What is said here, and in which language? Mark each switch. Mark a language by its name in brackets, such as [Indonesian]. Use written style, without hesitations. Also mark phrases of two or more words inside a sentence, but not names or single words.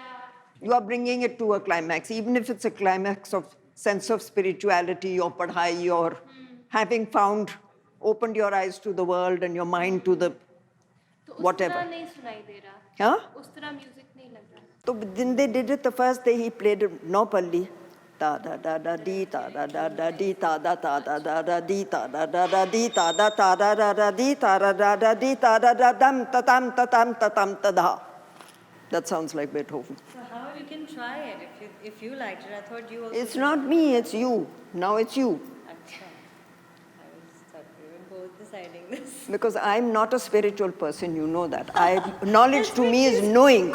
[English] You are bringing it to a climax, even if it's a climax of sense of spirituality or padhai or having opened your eyes to the world and your mind to the whatever. Huh? So when they did it the first day, he played no palli. Da da da da dee da da da da dee da da da da da da dee da da da da dee da da da da da da dee da da da da dee da da da dam ta tam ta tam ta tam ta da. That sounds like Beethoven. So how you can try it if you liked it? I thought you also. It's not me, it's you. Now it's you. [Hindi] Achha. [English] I was thought we were both deciding this. Because I'm not a spiritual person, you know that. Knowledge to me is knowing.